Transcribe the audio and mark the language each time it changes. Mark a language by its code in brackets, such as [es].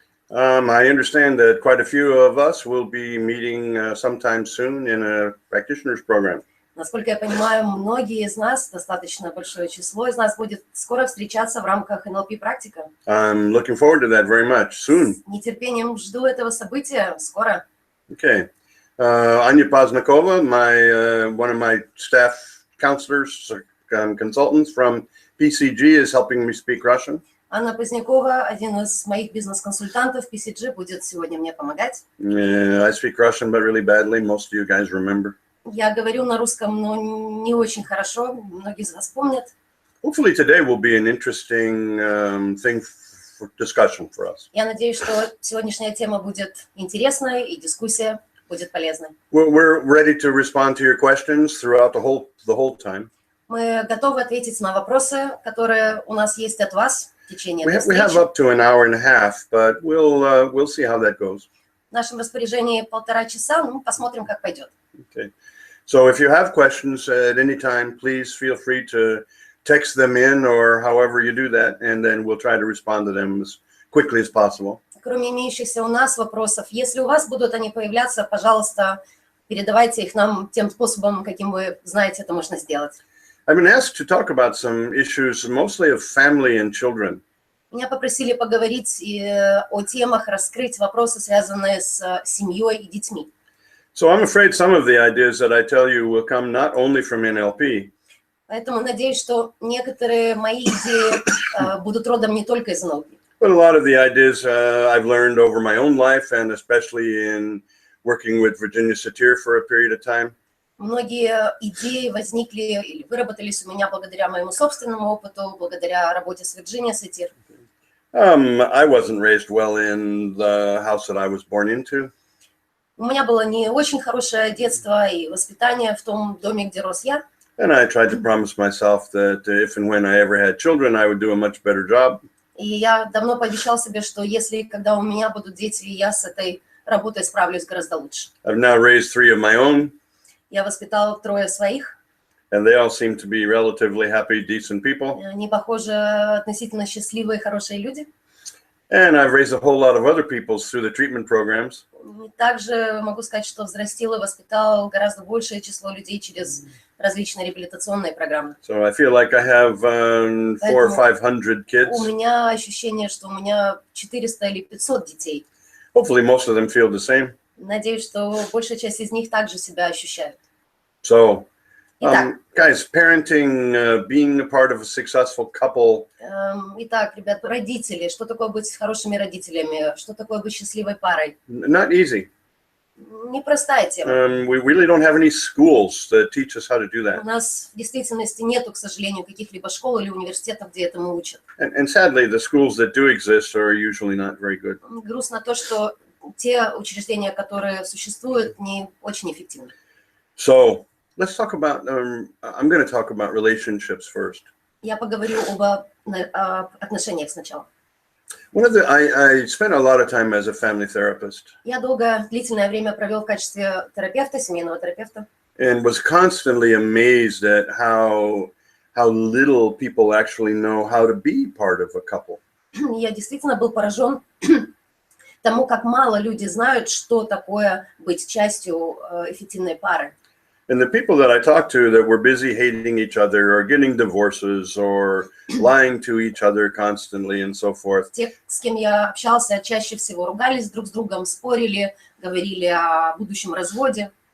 [en] I understand that quite a few of us will be meeting sometime soon in a practitioner's program. [ru] Насколько я понимаю, многие из нас, достаточно большое число из нас, будет скоро встречаться в рамках НЛП-практика. [en] I'm looking forward to that very much soon. [ru] С нетерпением жду этого события скоро. [en] Okay. Anya Poznakova, one of my staff counselors, consultants from PCG, is helping me speak Russian. [ru] Анна Позднякова, один из моих бизнес-консультантов PCG, будет сегодня мне помогать. [en] I speak Russian, but really badly. Most of you guys remember. [ru] Я говорю на русском, но не очень хорошо. Многие из вас помнят. [en] Hopefully today will be an interesting thing for discussion for us. [ru] Я надеюсь, что сегодняшняя тема будет интересной и дискуссия будет полезной. [en] We're ready to respond to your questions throughout the whole time. [ru] Мы готовы ответить на вопросы, которые у нас есть от вас в течение этой [en] We have [ru] встречи. [en] up to an hour and a half, but we'll see how that goes. [ru] В нашем распоряжении 1,5 часа, ну, посмотрим, как пойдет. [en] Okay. So if you have questions at any time, please feel free to text them in or however you do that, and then we'll try to respond to them as quickly as possible. [ru] Кроме имеющихся у нас вопросов, если у вас будут они появляться, пожалуйста, передавайте их нам тем способом, каким вы знаете, это можно сделать. [en] I've been asked to talk about some issues, mostly of family and children. [ru] Меня попросили поговорить о темах, раскрыть вопросы, связанные с семьей и детьми. [en] So I'm afraid some of the ideas that I tell you will come not only from NLP. [ru] Поэтому надеюсь, что некоторые мои идеи будут родом не только из НЛП. [en] But a lot of the ideas I've learned over my own life, and especially in working with Virginia Satir for a period of time. [ru] Многие идеи возникли или выработались у меня благодаря моему собственному опыту, благодаря работе с Virginia Satir. [en] I wasn't raised well in the house that I was born into. [ru] У меня было не очень хорошее детство и воспитание в том доме, где рос я. [en] And I tried to promise myself that if and when I ever had children, I would do a much better job. [ru] И я давно пообещал себе, что если когда у меня будут дети, я с этой работой справлюсь гораздо лучше. [en] I've now raised 3 of my own. [ru] Я воспитал 3 своих. [en] and they all seem to be relatively happy, decent people. [ru] Они, похоже, относительно счастливые, хорошие люди. [en] And I've raised a whole lot of other people through the treatment programs. [ru] И также могу сказать, что взрастил и воспитал гораздо большее число людей через различные реабилитационные программы. [en] So I feel like I have 400 or 500 kids. [ru] У меня ощущение, что у меня 400 или 500 детей. [en] Hopefully most of them feel the same. [ru] Надеюсь, что большая часть из них также себя ощущает. [en] So, [ru] Итак, [en] guys, parenting, being a part of a successful couple, [ru] итак, ребят, родители, что такое быть хорошими родителями, что такое быть счастливой парой? [en] not easy. [ru] Непростая тема. [en] We really don't have any schools that teach us how to do [ru] У [en] that. [ru] нас в действительности нету, к сожалению, каких-либо школ или университетов, где этому учат. [en] And sadly, the schools that do exist are usually not very good. [ru] Грустно то, что те учреждения, которые существуют, не очень эффективны. [en] So let's talk about, I'm going to talk about relationships first. [ru] Я поговорю об отношениях сначала. [en] I spent a lot of time as a family therapist [ru] Я длительное время провел в качестве терапевта, семейного терапевта. [en] and was constantly amazed at how little people actually know how to be part of a couple. [ru] Я действительно был поражен тому, как мало люди знают, что такое быть частью эффективной пары. [en] And the people that I talked to that were busy hating each other or getting divorces or lying to each other constantly and so forth. [ru] Те, с кем я общался, чаще всего ругались друг с другом, спорили, говорили о будущем разводе.